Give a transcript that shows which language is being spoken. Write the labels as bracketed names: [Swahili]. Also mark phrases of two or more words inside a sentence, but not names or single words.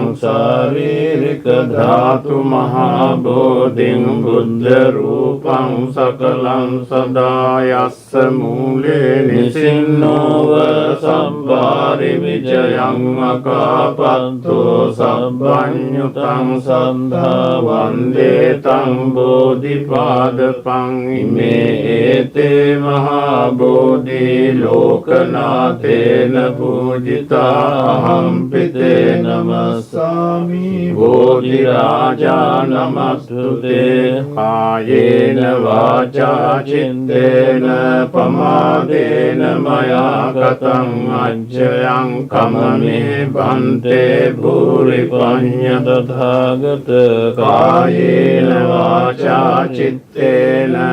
[Pali] ශාරීරික ධාතු මහා බෝධිං බුද්ධ රූපං සකලං සදායස්ස මූලේ නිසින්නෝව සම්භාරි විජයං අකාපත්තෝ සබ්බඤ්ඤුතං සන්ධා වන්දේ තං බෝධිපාදපං ඉමේ ඒතේ මහා බෝධි ලෝකනාථේන පූජිතා අහම්පිතේ නමස්සාමි බෝධි රාජා නමස්තුතේ කායේන වාචා චිත්තේන පමාදේන මයා ගතං අජ්ජයං කමමේ බන්තේ භූරි පඤ්ඤ තථාගත කායේන වාචා චිත්තේන